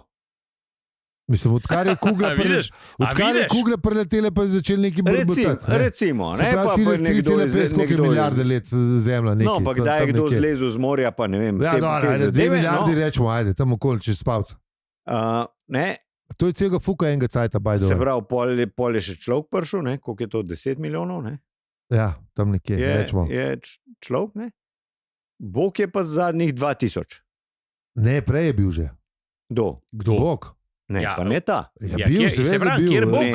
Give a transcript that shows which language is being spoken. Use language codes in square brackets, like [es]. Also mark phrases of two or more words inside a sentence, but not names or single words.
[sl] Mislim, odkar je kugla preletela, pa je začel neki brbutati. Recimo, ne, pa 3,5 milijarde let zemlja. No, pa kdaj je kdo zlezel z morja, pa ne vem. Ja, dobro, 2 milijardi rečemo, ajde, tam okoli, čez spavca. Ne. To je celega fuka enega cajta, [en] by the way. [sl] Se pravi, pol je še človek prišel, ne? Koliko je to, 10 milijonov, ne? Ja, tam nekje, rečemo. Je človek, ne? Bog je pa zadnjih 2000. Ne, prej je bil že. Kdo? Bog. Ne, ja, pa ne ta. Ja, bil, seveda bil. Kjer Bog?